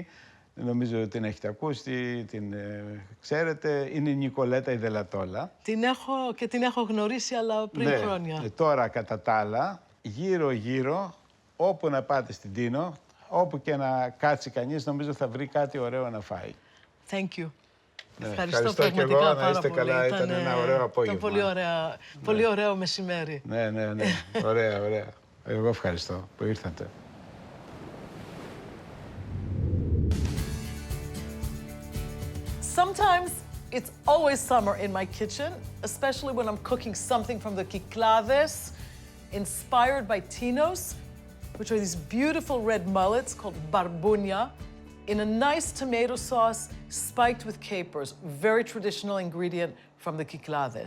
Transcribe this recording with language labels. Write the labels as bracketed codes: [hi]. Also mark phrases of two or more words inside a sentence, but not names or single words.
[el] Νομίζω ότι την έχετε ακούσει, την ξέρετε. Είναι η Νικολέτα η Δελατόλα. Την έχω γνωρίσει, αλλά πριν χρόνια. Τώρα, κατά τα άλλα, γύρω-γύρω, όπου να πάτε στην Τίνο, όπου και να κάτσει κανείς, νομίζω θα βρει κάτι ωραίο να φάει. [en] Thank you. [el] Ναι, ευχαριστώ και εγώ, πάρα να είστε πολύ. καλά, ήταν ένα ωραίο απόγευμα. Ήταν πολύ ωραίο μεσημέρι. Ναι, ναι, ναι. Ωραία, ωραία. Εγώ ευχαριστώ που ήρθατε. [en] Sometimes it's always summer in my kitchen, especially when I'm cooking something from the Cyclades, inspired by Tinos, which are these beautiful red mullets called Barbounia, in a nice tomato sauce spiked with capers, very traditional ingredient from the Cyclades.